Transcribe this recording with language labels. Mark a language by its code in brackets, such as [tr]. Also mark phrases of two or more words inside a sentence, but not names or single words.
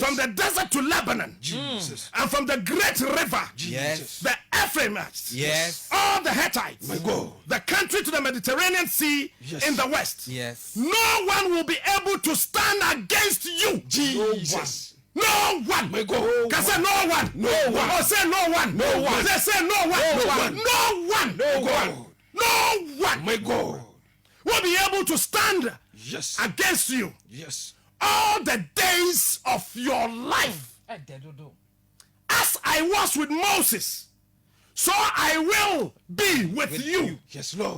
[en] from the desert to Lebanon. Jesus. And from the great river, Yes. the Ephraimites, Yes. all the Hittites, My God. the country to the Mediterranean Sea Yes. in the west. Yes. No one will be able to stand against you. Jesus. No one. My God. Can say no one. No one. Or say no one. No one. Say no one. No one. No one. No one. No one. My God. Will be able to stand Yes. against you Yes. all the days of your life. As I was with Moses, so I will be with you. Yes, Lord.